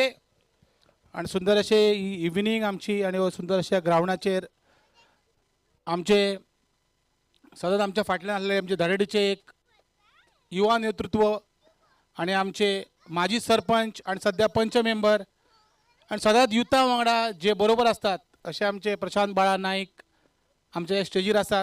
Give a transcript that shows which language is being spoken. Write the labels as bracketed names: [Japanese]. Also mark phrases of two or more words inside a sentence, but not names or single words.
[Konkani] आणि सुंदर असे इव्हिनिंग आमची आणि सुंदर अशा ग्राउंडाचेर आमचे सतत आमच्या फाटल्यान आसले आमचे धडेडीचे एक युवा नेतृत्व आणि आमचे माजी सरपंच आणि सध्या पंच मेंबर आणि सदांच युथा वांगडा जे बरोबर असतात असे आमचे प्रशांत बाळा नाईक आमच्या स्टेजीर असतात.